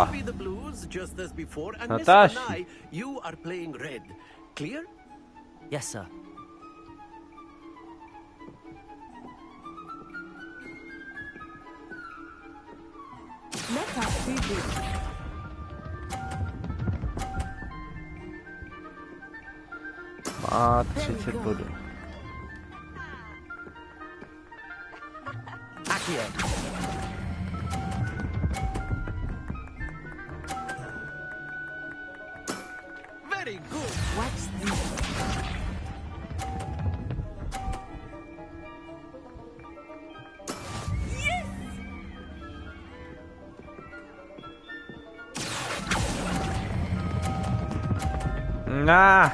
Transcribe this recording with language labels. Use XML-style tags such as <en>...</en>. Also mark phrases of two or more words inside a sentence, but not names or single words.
<en>You'll be the blues just as before, and Miss Natashi. Onai, you are playing red. Clear? Yes, sir. Let us see this.</en> <cs>Má 30 bodů.</cs> <en>Accio. Very good. Watch this. Nah.</en>